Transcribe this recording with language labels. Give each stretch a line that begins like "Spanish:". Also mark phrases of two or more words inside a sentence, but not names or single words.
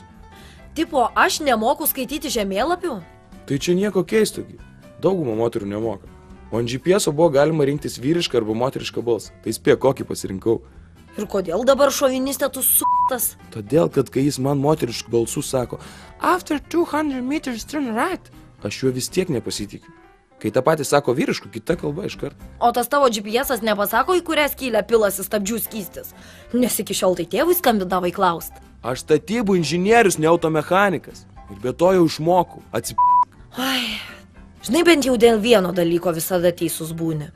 Lithuanian: Tipo, aš nemoku skaityti žemėlapių? Tai čia nieko keistogi. Dauguma moterų nemoka. O ant GPS-o buvo galima rinktis vyrišką arba moterišką balsą. Tai spėk, kokį pasirinkau. Ir kodėl dabar šovinistė tu s**tas? Todėl, kad kai jis man moteriškų balsų sako
English: After 200 meters turn right,
Lithuanian: aš juo vis tiek nepasitikiu. Kai tą patį sako vyriškų, kita kalba iškart. O tas tavo GPS-as nepasako, į kurią skylę pilasi stabdžių skystis? Nes iki šiol tai tėvui skambindavai klaust. Aš statybų inžinierius, ne automechanikas. Ir be to jau išmokau. Ai, žinai, bent jau dėl vieno dalyko visada teisus būni.